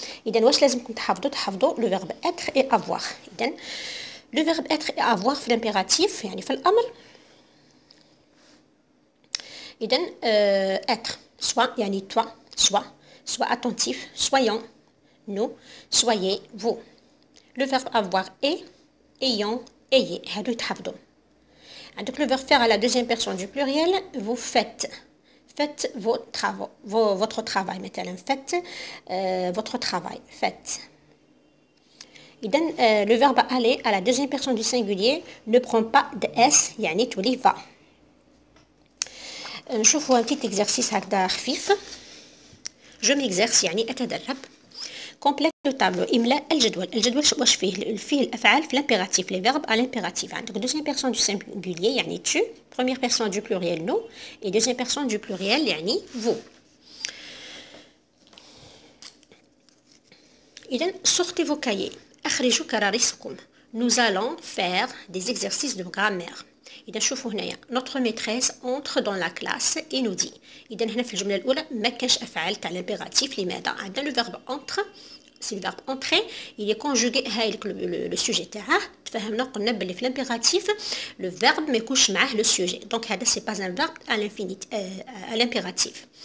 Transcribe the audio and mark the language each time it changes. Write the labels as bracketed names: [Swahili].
[Arabic] اذا واش لازمكم تحفظوا لو فيرب اتر اي افوار. اذا لو فيرب اتر اي افوار في الامبيراتيف يعني في الامر إذن [French] être soit [Arabic] يعني [French] toi soit attentif soyons nous soyez vous. Le verbe avoir est ayant ayez [Arabic] هادو يتحفظوا. عندك [French] le verbe faire à la deuxième personne du pluriel vous faites vos travaux votre travail [Arabic] مثلا [French] faites votre travail faites. إذن le verbe aller à la deuxième personne du singulier ne prend pas de s [Arabic] يعني تولي [French] va. [Arabic] نشوفوا [French] un petit exercice [Arabic] هكذا خفيف. جو ميكزيرس يعني اتدرب. كومبليت لو تابلو املاء الجدول. الجدول واش فيه الافعال في الامبيراتيف لي فيرب ا لامبيراتيف. عندك دوزيام بيرسون دو سينغولير يعني tu بروميير بيرسون دو بلوريال nous et دوزيام بيرسون دو بلوريال يعني vous. اذا [French] sortez vos cahiers [Arabic] اخرجوا كراريسكم. [French] nous allons faire des exercices de grammaire. [Arabic] إذا شوفوا هنايا [French] notre maîtresse entre dans la classe et nous dit. [Arabic] إذا هنا في الجملة الأولى ما كانش أفعال تاع الامبيراتيف. لماذا؟ عندنا لو فيرب entre سي لو فيرب entrer [French] il est conjugué [Arabic] هايلك لو سوجي تاعه. تفهمنا قلنا بلي في الامبيراتيف لو فيرب ما يكونش معاه لو سوجي دونك هذا سي با ان فيرب [French] à l'infinité à l'impératif.